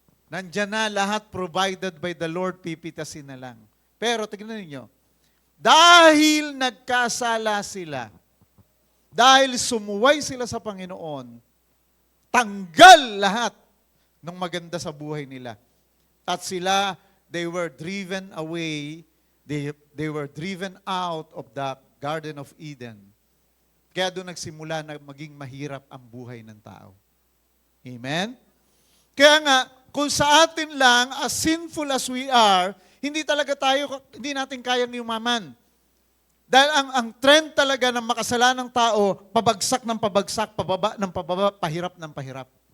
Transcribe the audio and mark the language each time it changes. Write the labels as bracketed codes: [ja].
[tl] Nandyan na lahat [en] provided by the Lord, [tl] pipitasin na lang. Pero tignan niyo, dahil nagkasala sila, dahil sumuway sila sa Panginoon, tanggal lahat ng maganda sa buhay nila. At sila, [en] they were driven away, they were driven out of the Garden of Eden. [tl] Kaya doon nagsimula na maging mahirap ang buhay ng tao. Amen? Kaya nga, kung sa atin lang, [en] as sinful as we are, [tl] hindi natin kayang yumaman. Dahil ang trend talaga ng makasalanang tao, pabagsak ng pabagsak, pababa ng pababa, pahirap ng pahirap.